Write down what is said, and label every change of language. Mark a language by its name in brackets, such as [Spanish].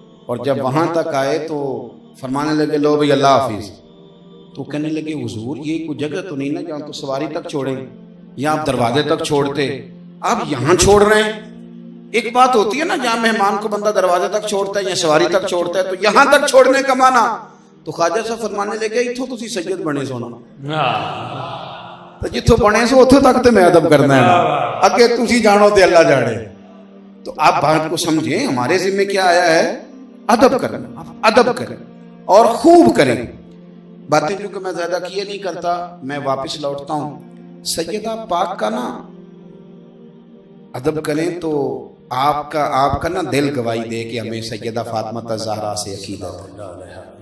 [Urdu] اور جب وہاں تک آئے تو فرمانے لگے لو بھائی اللہ حافظ. تو کہنے لگے حضور یہ کوئی جگہ تو نہیں نا جہاں تو سواری تک چھوڑیں, یا آپ دروازے تک چھوڑتے, آپ یہاں چھوڑ رہے ہیں. ایک بات ہوتی ہے نا جہاں مہمان کو بندہ دروازے تک چھوڑتا ہے یا سواری تک چھوڑتا ہے, تو یہاں تک چھوڑنے کا معنی. تو خواجہ صاحب فرمانے لگے [Punjabi] اتھوں تسی سید بنے سونا, تو جتھوں بنے سو اتھوں تک تے میں ادب کرنا ہے نا, اگے تسی جانو تے اللہ جانے. [Urdu] تو آپ بات کو سمجھیں, ہمارے ذمہ کیا آیا ہے؟ ادب کرنا. ادب کریں اور خوب کریں. باتیں جو کہ میں زیادہ کیے نہیں کرتا, میں واپس لوٹتا ہوں. سیدہ پاک کا نا ادب کریں تو آپ کا نا دل گواہی دے کہ ہمیں سیدہ فاطمہ الزہرا سے عقیدت ہے.